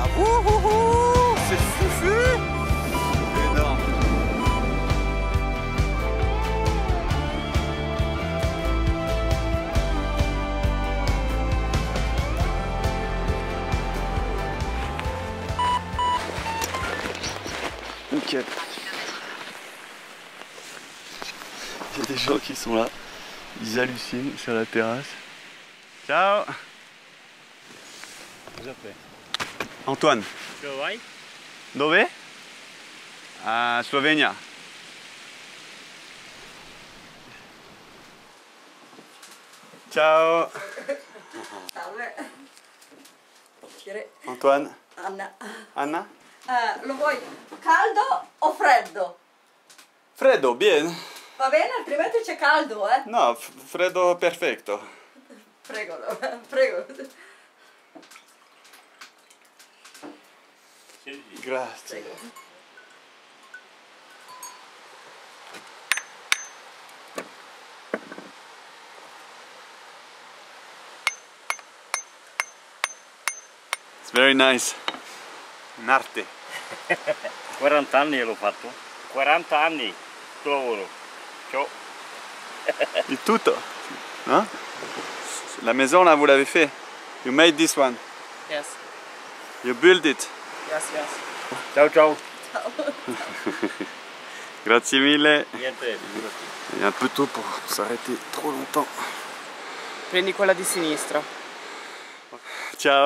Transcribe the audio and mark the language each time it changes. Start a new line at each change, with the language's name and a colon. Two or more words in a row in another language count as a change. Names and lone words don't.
French: Wouhouhou! C'est fufu! Énorme! Nickel! Il y a des gens qui sont là, ils hallucinent sur la terrasse.
Italian: Ciao! Antoine. Dove? A Slovenia. Ciao. Antoine. Anna. Anna? Lo vuoi caldo o freddo? Freddo, bien. Va bene, altrimenti c'è caldo, eh? No, freddo perfetto. Prego, prego. Grazie.
English: It's very nice.
Italian: Un'arte. 40 anni l'ho fatto. 40 anni che lavoro. Ciao. Il tutto.
French: Hein? La maison là, vous l'avez fait.
English: You made this one. Yes. You built it. Yes, yes.
Italian: Ciao ciao. Grazie mille. Niente.
French: Il est un peu tôt pour s'arrêter trop longtemps.
Italian: Prendi quella di sinistra. Ciao.